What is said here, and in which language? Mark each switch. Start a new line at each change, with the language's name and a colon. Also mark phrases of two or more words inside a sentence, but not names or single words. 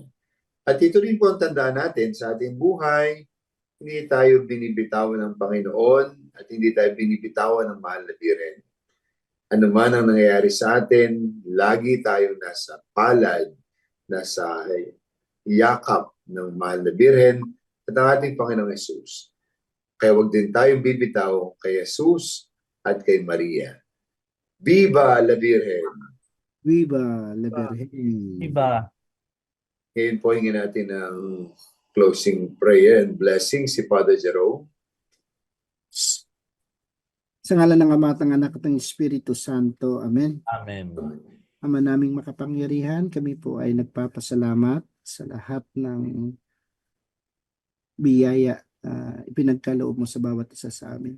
Filipino: At ito rin po ang tandaan natin sa ating buhay, hindi tayo binibitawan ng Panginoon at hindi tayo binibitawan ng mahal na Birhen. ano man ang nangyayari sa atin, lagi tayong nasa palad, nasa yakap ng mahal na Birhen at ang ating Panginoong Yesus. Kaya wag din tayong bibitaw kay Jesus at kay Maria.
Spanish: Viva la Virgen! Viva la Virgen.
Filipino: Iba. Ngayon po hingin natin ang
English: closing prayer and blessing
Filipino: si Father Jerome. Sa ngalan ng Ama at ng Anak at ng Espiritu Santo. Amen. Amen. Ama naming makapangyarihan, kami po ay nagpapasalamat sa lahat ng biyaya ipinagkaloob mo sa bawat isa sa amin.